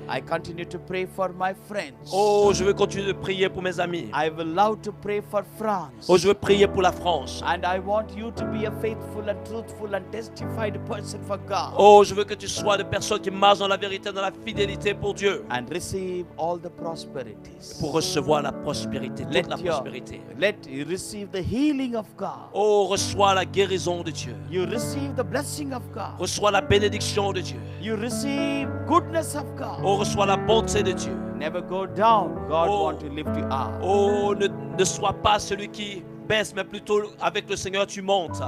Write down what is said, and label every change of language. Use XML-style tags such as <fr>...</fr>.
<en>I continue to pray for my friends.</en> <fr>Oh, je veux continuer de prier pour mes amis.</fr> <en>I will love to pray for France.</en> <fr>Oh, je veux prier pour la France.</fr> <en>And I want you to be a faithful and truthful and testified person for God.</en> <fr>Oh, je veux que tu sois des personnes qui marchent dans la vérité, dans la fidélité pour Dieu.</fr> <en>And receive all the prosperities.</en> <fr>Pour recevoir la prospérité, toute la prospérité.</fr> <en>Let you receive the healing of God.</en> <fr>Oh, reçois la guérison de Dieu.</fr> <en>You receive the blessing of God.</en> <fr>Reçois la bénédiction de Dieu.</fr> <en>You receive goodness of God.</en> <fr>Oh, reçois la bonté de Dieu.</fr> <en>Never go down. God Oh. wants to lift you up.</en> <fr>Oh, ne sois pas celui qui baisse, mais plutôt avec le Seigneur tu montes.</fr>